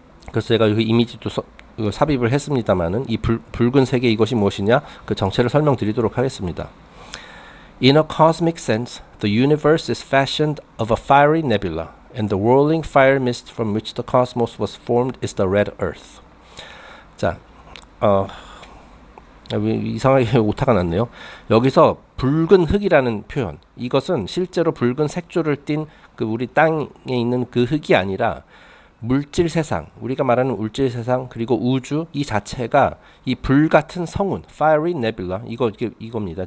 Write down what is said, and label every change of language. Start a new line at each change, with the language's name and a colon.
Korean: 그래서 제가 그 이미지도 삽입을 했습니다만은 이 붉은 세계 이것이 무엇이냐 그 정체를 설명드리도록 하겠습니다.
English: In a cosmic sense, the universe is fashioned of a fiery nebula, and the whirling fire mist from which the cosmos was formed is the red earth.
Korean: 자, 이상하게 오타가 났네요. 여기서 붉은 흙이라는 표현, 이것은 실제로 붉은 색조를 띤 그 우리 땅에 있는 그 흙이 아니라 물질 세상, 우리가 말하는 물질 세상 그리고 우주 이 자체가 이 불같은 성운, fiery nebula 이겁니다.